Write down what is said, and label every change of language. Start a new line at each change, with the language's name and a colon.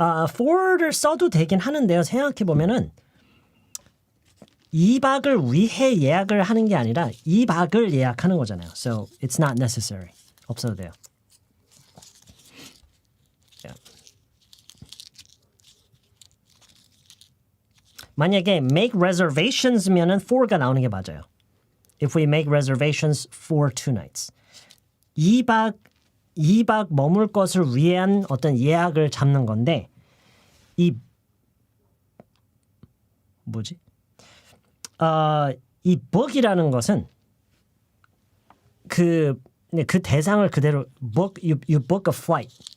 Korean: for를 써도 되긴 하는데요. 생각해 보면은 2박을 위해 예약을 하는 게 아니라 2박을 예약하는 거잖아요.
English: So it's not necessary.
Korean: 없어도 돼요.
English: Yeah.
Korean: 만약에
English: make reservations
Korean: 면은 for가 나오는 게 맞아요.
English: If we make reservations for 2 nights.
Korean: 2박 머물 것을 위한 어떤 예약을 잡는 건데 이 뭐지? 이 book이라는 것은 그 대상을 그대로
English: book you book a flight.